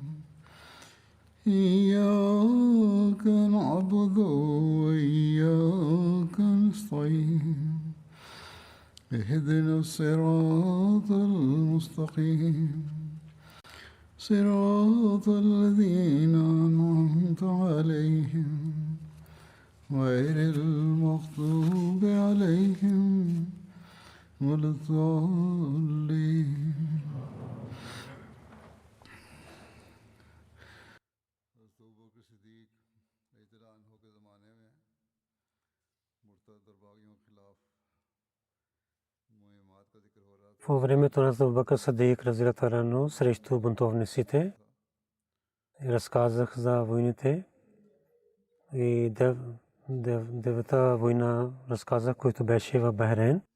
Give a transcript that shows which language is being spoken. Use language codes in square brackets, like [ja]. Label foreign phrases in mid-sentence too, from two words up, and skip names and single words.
[ar] إياك نعبد وإياك نستعين اهدنا الصراط المستقيم صراط الذين أنعمت عليهم غير المغضوب عليهم ولا الضالين. [bg] По времето на Абу Бакр Сидик [ar] رضي الله عنه [bg] срещу бунтовниците разказах за войните и девета война разказах, който беше в Бахрейн.